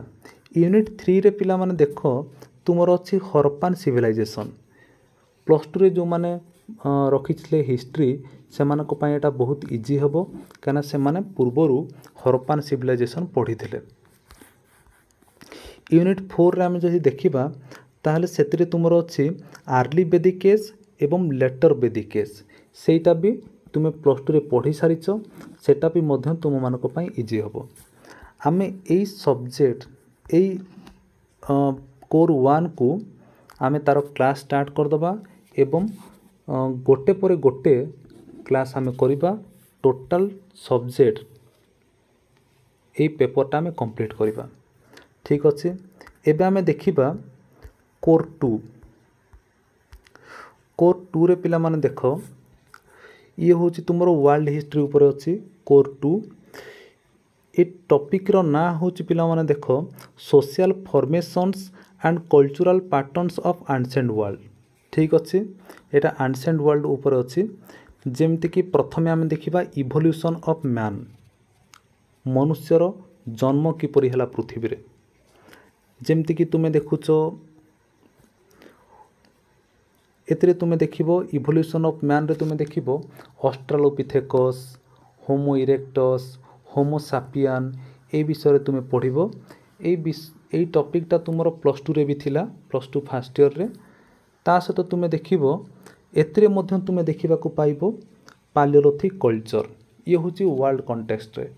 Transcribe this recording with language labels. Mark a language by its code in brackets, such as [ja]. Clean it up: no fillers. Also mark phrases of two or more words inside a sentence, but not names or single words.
[or] ୟୁନିଟ 3 ରେ ପିଲା ମାନେ ଦେଖ ତୁମର ଅଛି [en] Harappan civilization [or] +2 ରେ ଯୋ ମାନେ ରଖିଛିଲେ ହିଷ୍ଟ୍ରି ସେ ମାନଙ୍କ ପାଇଁ ଏଇଟା ବହୁତ ଇଜି ହେବ କାରଣ ସେ ମାନେ ପୂର୍ବରୁ [en] Harappan civilization [or] पढ़िथिले। ୟୁନିଟ 4 ରେ ଆମେ ଯଦି ଦେଖିବା ତାହାଲେ ସେଥିରେ ତୁମର ଅଛି [en] early Vedic age [or] एवं [en] later Vedic age [or] ସେଇଟା ବି ତୁମେ +2 ରେ ପଢ଼ି ସାରିଛ ସେଇଟା ବି ମଧ୍ୟ ତୁମ ମାନଙ୍କ ପାଇଁ ଇଜି ହେବ। ଆମେ ଏଇ ସବ୍ଜେକ୍ଟ ଏଇ କୋର 1 କୁ ଆମେ ତାର [en] class start [or] କରିଦେବା ଏବଂ ଗୋଟେ ପରେ ଗୋଟେ କ୍ଲାସ ଆମେ କରିବା। [en] total subject [or] ଏଇ ପେପରଟା ଆମେ କମ୍ପ୍ଲିଟ କରିବା। ଠିକ ଅଛି ଏବେ ଆମେ ଦେଖିବା କୋର 2। କୋର 2 ରେ ପିଲା ମାନେ ଦେଖ ଏ ହେଉଛି ତୁମର [en] world history [or] ଉପରେ ଅଛି କୋର 2। ଏ ଟପିକ ର ନା ହେଉଛି ପିଲା ମାନେ ଦେଖ [en] social formations and cultural patterns of ancient world. [or] ଠିକ ଅଛି ଏଇଟା [en] ancient world [or] ଉପରେ ଅଛି ଯେମିତି କି ପ୍ରଥମେ ଆମେ ଦେଖିବା [en] evolution of man [or] ମନୁଷ୍ୟର ଜନ୍ମ କିପରି ହେଲା ପୃଥିବୀ ରେ। ଯେମିତି କି ତୁମେ ଦେଖୁଛ ଏଥିରେ ତୁମେ ଦେଖିବ [en] evolution of man [or] ରେ ତୁମେ ଦେଖିବ ଅଷ୍ଟ୍ରାଲୋପିଥେକସ ହୋମୋ ଇରେକ୍ଟସ ହୋମୋ ସାପିଏନ ଏ ବିଷୟ ରେ ତୁମେ ପଢ଼ିବ। ଏଇ ଟପିକଟା ତୁମର +2 ରେ ବି ଥିଲା +2 [en] first year [or] रे। ତା ସହିତ ତୁମେ ଦେଖିବ ଏଥିରେ ମଧ୍ୟ ତୁମେ ଦେଖିବାକୁ ପାଇବ [en] Paleolithic culture [or] ଏ ହେଉଛି [en] world context [or] रे।